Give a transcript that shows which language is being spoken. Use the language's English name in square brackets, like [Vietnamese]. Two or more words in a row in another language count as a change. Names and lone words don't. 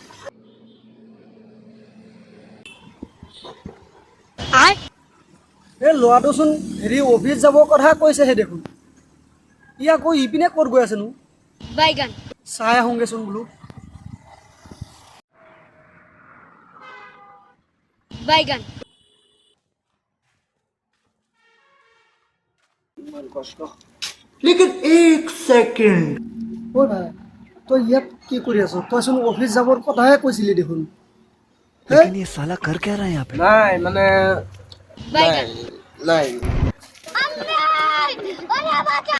[Assamese] এই ল'ৰাটোচোন হেৰি অফিস যাবৰ কথা কৈছেহে দেখোন ই আকৌ ইপিনে ক'ত গৈ আছেনো বাইগান চাই আহোঁগেচোন বোলো বাইগান ইমান কষ্ট [Hindi] लेकिन एक सेकंड [Assamese] ঐ ভাই তই ইয়াত কি কৰি আছ তইচোন অফিস যাবৰ কথাহে কৈছিলি দেখোন [Hindi] लेकिन ये साला कर क्या रहा है यहाँ पे [Assamese] নাই মানে বাইগান নাই